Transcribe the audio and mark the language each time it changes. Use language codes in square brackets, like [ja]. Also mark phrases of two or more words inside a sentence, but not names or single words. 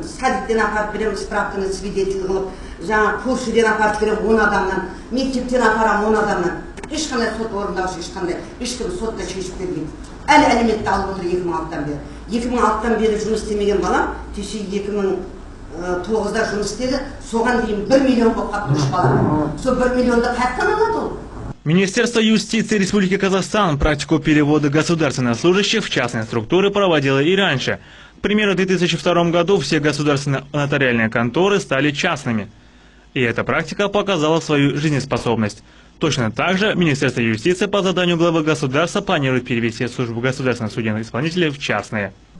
[kk] Садиктен апарып беремін, справканы свидетель қылып, жаңа көршіден апарып беремін 10 адамнан, мектептен апарамын 10 адамнан. Ешқандай сот орындаушы, ешкім сотта шешіп бермейді. Әлі әлеуметті алып отыр 2006-тан бері. 2006-тан бері жұмыс істемеген балам, кеше 2009-да жұмыс істеді, соған дейін 1 миллион болып қапты 3 балам. Сол 1 миллионды қайттан алады ол? [ru] Министерство юстиции Республики Казахстан практику перевода государственных служащих в частные структуры проводило и раньше. К примеру, в 2002 году все государственные нотариальные конторы стали частными. И эта практика показала свою жизнеспособность. Точно так же Министерство юстиции по заданию главы государства планирует перевести службу государственных судебных исполнителей в частные.